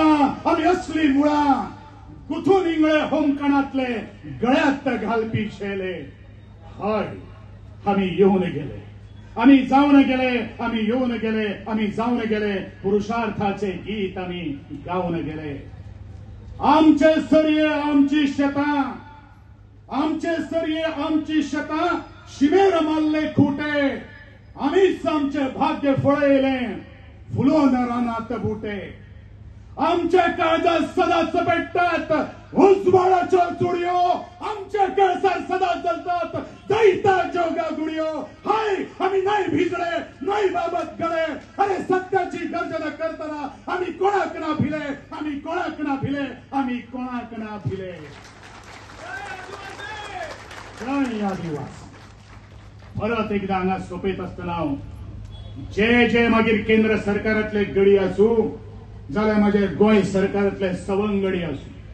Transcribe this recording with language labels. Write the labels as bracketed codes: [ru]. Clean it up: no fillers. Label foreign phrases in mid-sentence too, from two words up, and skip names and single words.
[kok] आम्ही असली मुळा गुथून इंगळे होमकणातले गळ्यात घालपी शेले हय आम्ही येऊन गेले आम्ही जाऊन गेले आम्ही येऊन गेले आम्ही जाऊन गेले पुरुषार्थाचे गीत आम्ही गाऊन गेले आमचे सर्ये आमची शेता आमचे सर्ये आमची शेता शिमेर मारले खुटे आम्हीच आमचे भाग्य फळयले फुलोन रानात बुटे आमच्या काळजात सदाच पेटतात उजवाडाच्या चुडयो आमच्या कळसार सदा जलतात दैता जोगा गुडियो हाय आम्ही नाही भिजले नाही बाबत गळे अरे सत्याची गर्जना करताना आम्ही कोणाक ना भिले आम्ही कोणाक ना भिले आम्ही कोणाक ना भिले जय आदिवासी परत एकदा हांगा सोपयत आसतना जे मागीर केंद्र सरकारातले गडी आसूं जाल्यार माझे गोंय सरकारातले सवंगडी आसूं